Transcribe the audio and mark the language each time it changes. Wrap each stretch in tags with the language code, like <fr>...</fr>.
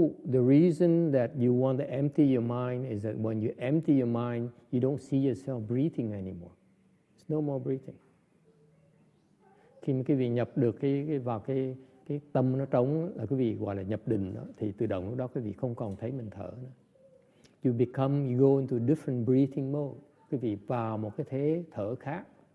<en>The reason that you want to empty your mind is that when you empty your mind, you don't see yourself breathing anymore. There's no more breathing.</en> <vi>Khi mà quý vị nhập được vào cái tâm nó trống, là quý vị gọi là nhập định đó, thì tự động lúc đó quý vị không còn thấy mình thở nữa.</vi> <en>You go into different breathing mode.</en> <vi>Quý vị vào một cái thế thở khác.</vi>